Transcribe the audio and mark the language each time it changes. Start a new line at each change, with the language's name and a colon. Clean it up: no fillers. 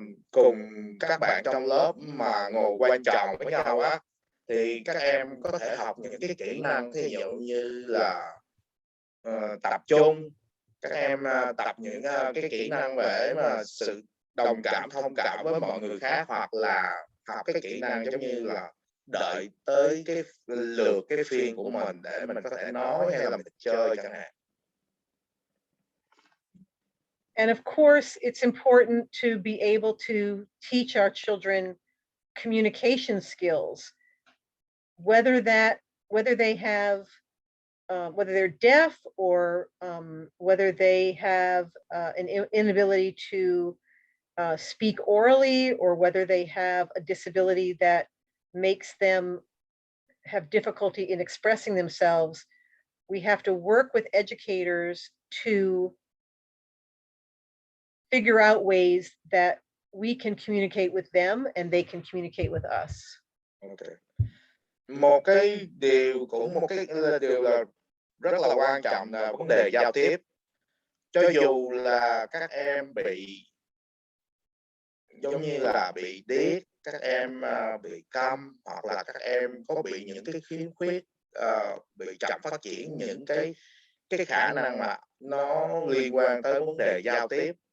Vietnamese: cùng các bạn trong lớp mà ngồi quanh chồng với nhau á, thì các em có thể học những cái kỹ năng ví dụ như là tập trung, các em tập những cái kỹ năng về mà sự đồng cảm, thông cảm với mọi người khác, hoặc là học cái kỹ năng giống như là đợi tới cái lượt cái phiên của mình để mình có thể nói hay là mình chơi chẳng hạn.
English: And of course, it's important to be able to teach our children communication skills, whether they have whether they're deaf or whether they have an inability to speak orally, or whether they have a disability that makes them have difficulty in expressing themselves. We have to work with educators to figure out ways that we can communicate with them and they can communicate with us. Okay.
Vietnamese: Một cái điều là rất là quan trọng là vấn đề giao tiếp. Cho dù là các em bị giống như là bị điếc, các em bị câm, hoặc là các em có bị những cái khiếm khuyết, bị chậm phát triển những cái khả năng mà nó liên quan tới vấn đề giao tiếp,